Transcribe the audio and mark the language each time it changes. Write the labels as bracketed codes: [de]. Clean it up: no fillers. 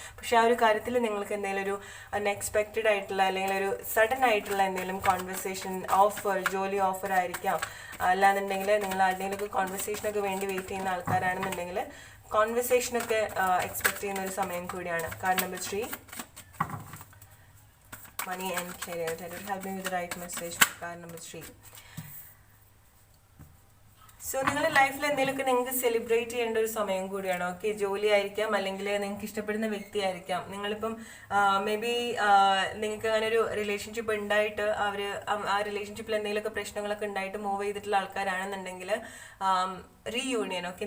[ml] പക്ഷെ ആ ഒരു കാര്യത്തിൽ നിങ്ങൾക്ക് എന്തെങ്കിലും ഒരു അൺഎക്സ്പെക്റ്റഡ് ആയിട്ടുള്ള, അല്ലെങ്കിൽ ഒരു സഡൻ ആയിട്ടുള്ള എന്തെങ്കിലും കോൺവെർസേഷൻ ഓഫർ, ജോലി ഓഫർ ആയിരിക്കാം. അല്ലാന്നുണ്ടെങ്കിൽ നിങ്ങൾ ആരുടെയെങ്കിലുമൊക്കെ കോൺവെർസേഷനൊക്കെ വേണ്ടി വെയിറ്റ് ചെയ്യുന്ന ആൾക്കാരാണെന്നുണ്ടെങ്കിൽ, കോൺവെർസേഷനൊക്കെ എക്സ്പെക്ട് ചെയ്യുന്ന ഒരു സമയം കൂടിയാണ്. [en] Card number 3, money and career. That will help me with the right message for card number 3. [ml] So നിങ്ങളുടെ ലൈഫിൽ എന്തെങ്കിലുമൊക്കെ നിങ്ങൾക്ക് സെലിബ്രേറ്റ് ചെയ്യേണ്ട ഒരു സമയം കൂടിയാണ്, ഓക്കെ. ജോലി ആയിരിക്കാം, അല്ലെങ്കിൽ നിങ്ങൾക്ക് ഇഷ്ടപ്പെടുന്ന വ്യക്തി ആയിരിക്കാം. നിങ്ങളിപ്പം മേ ബി നിങ്ങൾക്ക് അങ്ങനെ ഒരു റിലേഷൻഷിപ്പ് ഉണ്ടായിട്ട് ആ റിലേഷൻഷിപ്പിൽ എന്തെങ്കിലുമൊക്കെ പ്രശ്നങ്ങളൊക്കെ ഉണ്ടായിട്ട് മൂവ് ചെയ്തിട്ടുള്ള ആൾക്കാരാണെന്നുണ്ടെങ്കിൽ, റീയൂണിയൻ, ഓക്കെ.